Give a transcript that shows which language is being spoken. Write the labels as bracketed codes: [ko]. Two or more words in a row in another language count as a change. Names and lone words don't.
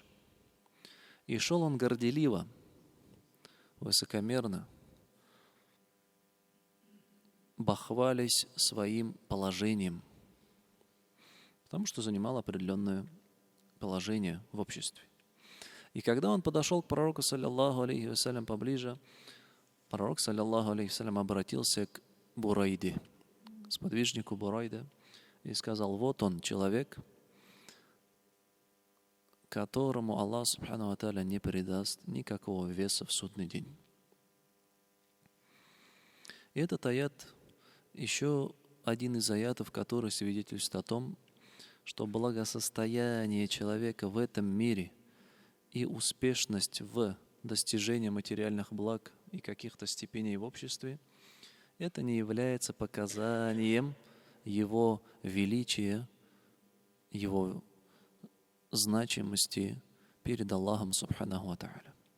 [ru] И шел он горделиво, высокомерно, бахвалясь своим положением, потому что занимал определенное положение в обществе. И когда он подошел к пророку, [ar] صلى الله عليه وسلم, [ru] поближе, пророк, [ar] صلى الله عليه وسلم, [ru] обратился к Бурайде, сподвижнику Бурайда, и сказал: вот он, человек, которому Аллах [ar] سبحانه وتعالى [ru] не придаст никакого веса в судный день. И этот аят еще один из аятов, который свидетельствует о том, что благосостояние человека в этом мире и успешность в достижении материальных благ и каких-то степеней в обществе, это не является показанием его величия, его значимости перед Аллахом [ar] سبحانه وتعالى.